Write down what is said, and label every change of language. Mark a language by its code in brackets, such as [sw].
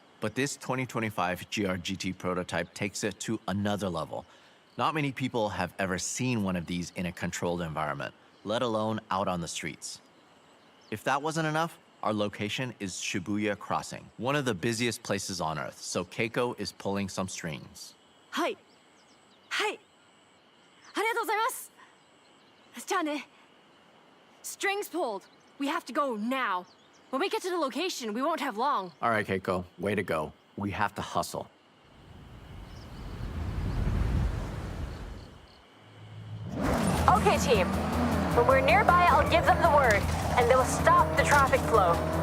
[en] But this 2025 GR-GT prototype takes it to another level. Not many people have ever seen one of these in a controlled environment, let alone out on the streets. If that wasn't enough, our location is Shibuya Crossing, one of the busiest places on Earth, so Keiko is pulling some strings. Hi. Hi. [ja] ありがとうございます。じゃあね。 [en] Strings pulled. We have to go now. When we get to the location, we won't have long. All right, Keiko, way to go. We have to hustle. Okay, team. When we're nearby, I'll give them the word, and they'll stop the traffic flow.